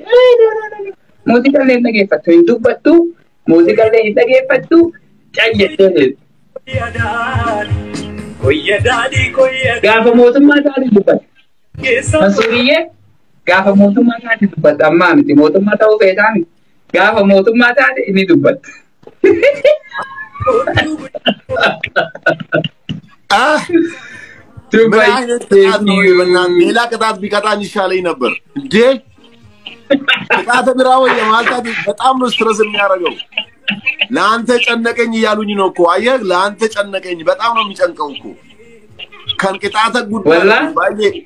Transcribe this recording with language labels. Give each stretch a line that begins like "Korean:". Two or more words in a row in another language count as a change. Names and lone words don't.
Oromo: Muuziqaallee dhageeffattu hin dubbattu muuziqaallee hin dhageeffattu cayyettee gaafa mootummaa taate dubbata. Masuuriyyee gaafa mootummaa taate dubbata ammaa miti mootummaa ta'uu feetaa miti gaafa mootummaa taate inni dubbata.
Amharic: ሌላ ቅጣት ቢቀጣኝ ይሻለኝ ነበር እንዴ ቅጣት ብራው የማልታት በጣም ነው ስትረስ የሚያደርገው ለአንተ ጨነቀኝ ይያሉኝ ነው እኮ አየህ ለአንተ ጨነቀኝ በጣም ነው የሚጨንቀው እኮ ከን ቅጣት ጉዳይ ባዬ